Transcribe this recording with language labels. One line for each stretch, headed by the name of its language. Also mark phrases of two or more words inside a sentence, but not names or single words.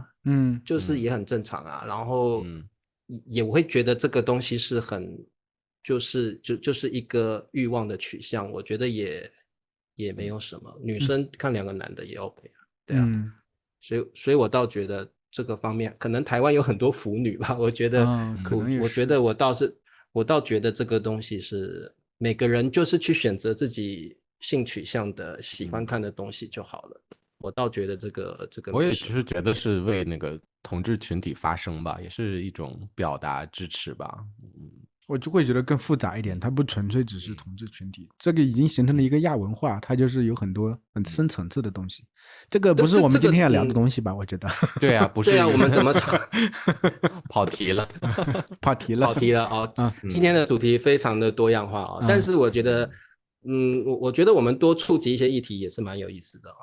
Chinese: 就是也很正常啊，然後也我會覺得這個東西是很就是一個慾望的取向，我覺得也沒有什麼，女生看2個男的也 OK 啊，對啊，所以我倒覺得這個方面可能台灣有很多腐女吧，我覺得我覺得我倒覺得這個東西是每個人就是去選擇自己性取向的喜歡看的東西就好了。我倒覺得這個我也只是覺得是為那個同志群體發聲吧，也是一種表達支持吧。我就會覺得更複雜一點，它不純粹只是同志群體，這個已經形成了一個亞文化，它就是有很多很深層次的東西。這個不是我們今天要聊的東西吧？我覺得。對啊，不是。對啊，我們怎麼跑題了？跑題了哦。今天的主題非常的多樣化哦，但是我覺得。我覺得我們多觸及一些議題也是蠻有意思的哦。